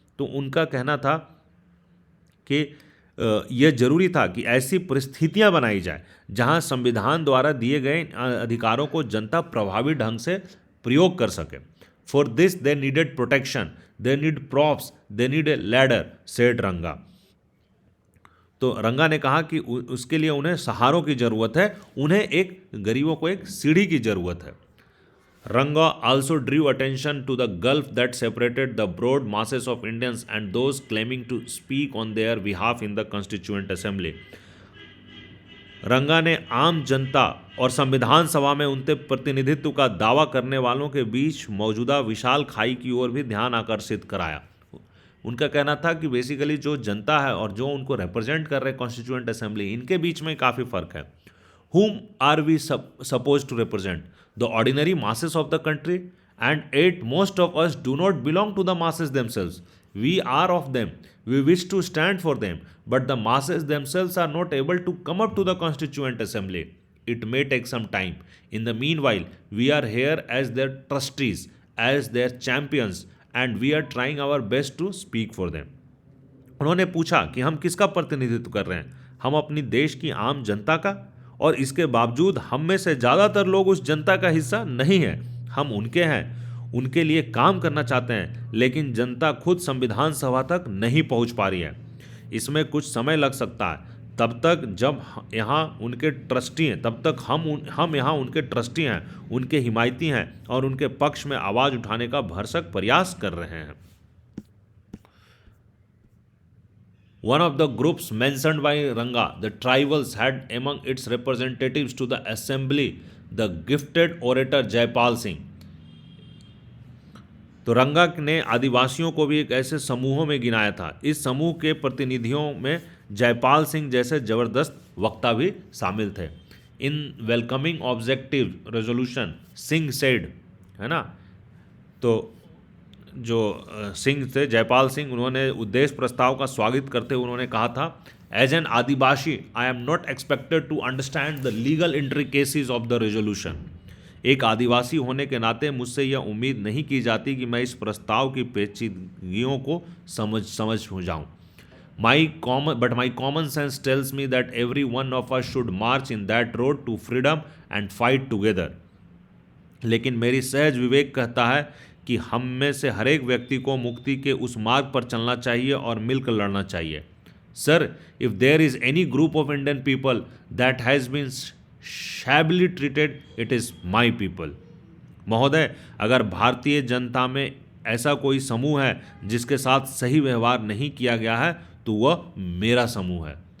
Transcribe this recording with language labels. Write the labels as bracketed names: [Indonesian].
[Hindi] तो उनका कहना था कि यह जरूरी था कि ऐसी परिस्थितियां बनाई जाए जहां संविधान द्वारा दिए गए अधिकारों को जनता प्रभावी ढंग से प्रयोग कर सके. [English] For this they needed protection, they need props, they need a ladder, said Ranga. [Hindi] तो रंगा ने कहा कि उसके लिए उन्हें सहारों की जरूरत है, उन्हें एक गरीबों को एक सीढ़ी की जरूरत है. [English] Ranga also drew attention to the gulf that separated the broad masses of Indians and those claiming to speak on their behalf in the Constituent Assembly. [Hindi] रंगा ने आम जनता और संविधान सभा में उनके प्रतिनिधित्व का दावा करने वालों के बीच मौजूदा विशाल खाई की ओर भी ध्यान आकर्षित कराया. उनका कहना था कि बेसिकली जो जनता है और जो उनको रिप्रेजेंट कर रहे कॉन्स्टिट्यूएंट असेंबली, इनके बीच में काफ़ी फर्क है. [English] Whom are we supposed to represent? The ordinary masses of the country? And yet most of us do not belong to the masses themselves. We are of them. We wish to stand for them. But the masses themselves are not able to come up to the Constituent Assembly. It may take some time. In the meanwhile, we are here as their trustees, as their champions, and we are trying our best to speak for them. [Hindi] उन्होंने पूछा कि हम किसका प्रतिनिधित्व कर रहे हैं. हम अपनी देश की आम जनता का, और इसके बावजूद हम में से ज़्यादातर लोग उस जनता का हिस्सा नहीं हैं. हम उनके हैं, उनके लिए काम करना चाहते हैं, लेकिन जनता खुद संविधान सभा तक नहीं पहुंच पा रही है. इसमें कुछ समय लग सकता है. तब तक जब यहाँ उनके ट्रस्टी हैं, तब तक हम यहाँ उनके ट्रस्टी हैं, उनके हिमायती हैं और उनके पक्ष में आवाज़ उठाने का भरसक प्रयास कर रहे हैं. [English] One of the groups mentioned by Ranga, the tribals, had among its representatives to the assembly the gifted orator Jaipal Singh. [Hindi] तो रंगा ने आदिवासियों को भी एक ऐसे समूहों में गिनाया था. इस समूह के प्रतिनिधियों में जयपाल सिंह जैसे जबरदस्त वक्ता भी शामिल थे. [English] in welcoming objective resolution Singh said, [Hindi] है ना, तो जो सिंह थे, जयपाल सिंह, उन्होंने उद्देश्य प्रस्ताव का स्वागत करते हुए उन्होंने कहा था, [English] As an adivasi I am not expected to understand the legal intricacies of the resolution. [Hindi] एक आदिवासी होने के नाते मुझसे यह उम्मीद नहीं की जाती कि मैं इस प्रस्ताव की पेचीदगियों को समझ हो जाऊँ. [English] But my common sense tells me that every one of us should march in that road to freedom and fight together. [Hindi] लेकिन मेरी सहज विवेक कहता है कि हम में से हर एक व्यक्ति को मुक्ति के उस मार्ग पर चलना चाहिए और मिलकर लड़ना चाहिए। [English] Sir, if there is any group of Indian people that has been shabbily treated, it is my people. [Hindi] महोदय, अगर भारतीय जनता में ऐसा कोई समूह है जिसके साथ सही व्यवहार नहीं किया गया है तो वह मेरा समूह है।